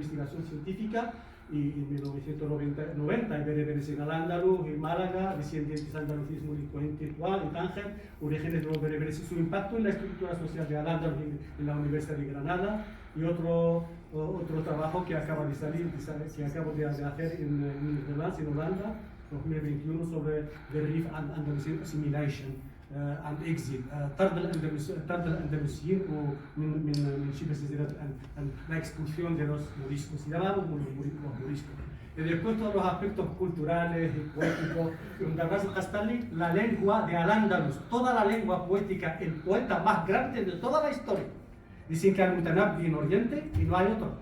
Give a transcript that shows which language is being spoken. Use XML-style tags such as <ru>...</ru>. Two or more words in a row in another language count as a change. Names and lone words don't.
<es>Investigación Científica, y en 1990 y Bereberes en Al-Ándalus, en Málaga, Descendientes Andalucismo Intelectual, en Tánger, Orígenes de los Bereberes y su impacto en la estructura social de Al-Ándalus en la Universidad de Granada, y otro trabajo que acaba de salir, que acabo de hacer en Nederlands, en Holanda, 2021, sobre the Rif and Andalusian Assimilation and Exit.</es> <ar>طرد الأندلسيين من شبه جزيرة</ar> <es>la expulsión de los moriscos. Se llamaban los moriscos. Y después todos los aspectos culturales y poéticos. Darras al-Qastali, la lengua de Al-Ándalus, toda la lengua poética, el poeta más grande de toda la historia. Dicen que Al-Mutanabbi en Oriente y no hay otro.</es>